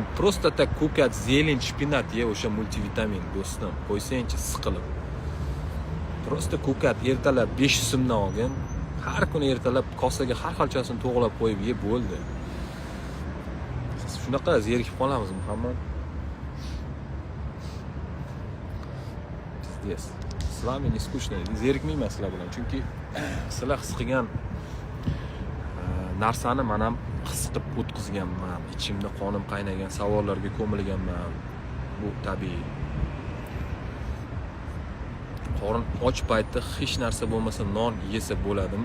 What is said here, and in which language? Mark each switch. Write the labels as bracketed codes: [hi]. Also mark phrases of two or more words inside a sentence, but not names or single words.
[uz] Prosta tak ko'kat, zelень, shpinat ye o'sha multivitamin do'stim. Qo'ysangchi siqilib. Prosta ko'kat ertalab 500 so'mdan olgin. Har kuni ertalab kosaga har xilchasini to'g'lab qo'yib ye bo'ldi. Shunaqa zerikib qolamiz Muhammad. [ru] Здесь. С вами не скучно. [uz] Zerikmayman sizlar bilan. Chunki sizlar his qilgan narsani men ham his qilib o'tkazganman. Ichimda qonim qaynagan, savollarga ko'milganman. Bu tabiiy. Qorin och paytda hech narsa bo'lmasa non yesa bo'ladimi?